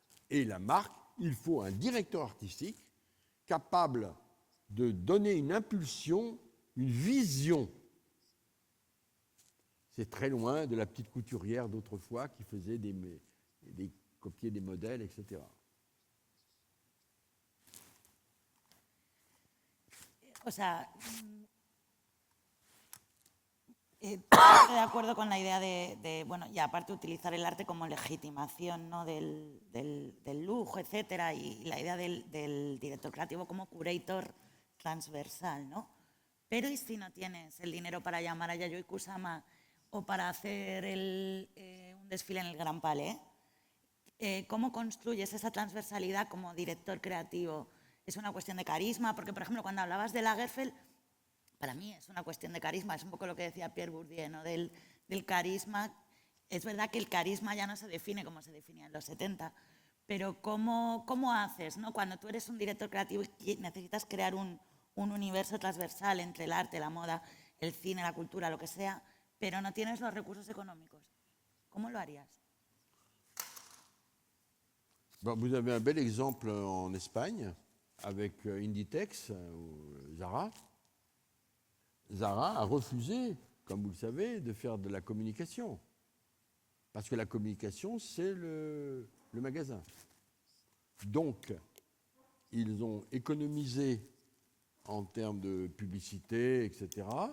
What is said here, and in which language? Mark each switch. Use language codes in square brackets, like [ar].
[fr] Et la marque, il faut un directeur artistique capable de donner une impulsion, une vision. C'est très loin de la petite couturière d'autrefois qui faisait copier des modèles, etc. [es] O sea, estoy de acuerdo con la idea de, bueno, y aparte utilizar el arte como legitimación, ¿no? del lujo, etcétera, y la idea del director creativo como curator transversal, ¿no? Pero ¿y si no tienes el dinero para llamar a Yayoi Kusama o para hacer un desfile en el Gran Palais? ¿Cómo construyes esa transversalidad como director creativo? ¿Es una cuestión de carisma? Porque, por ejemplo, cuando hablabas de Lagerfeld, para mí es una cuestión de carisma, es un poco lo que decía Pierre Bourdieu, ¿no? Del carisma. Es verdad que el carisma ya no se define como se definía en los 70, pero ¿cómo haces, ¿no? Cuando tú eres un director creativo y necesitas crear un universo transversal entre el arte, la moda, el cine, la cultura, lo que sea, pero no tienes los recursos económicos? ¿Cómo lo harías? [fr] Bon, vous avez un bel exemple en Espagne avec Inditex, Zara. Zara a refusé, comme vous le savez, de faire de la communication. Parce que la communication, c'est le magasin. Donc, ils ont économisé en termes de publicité, etc.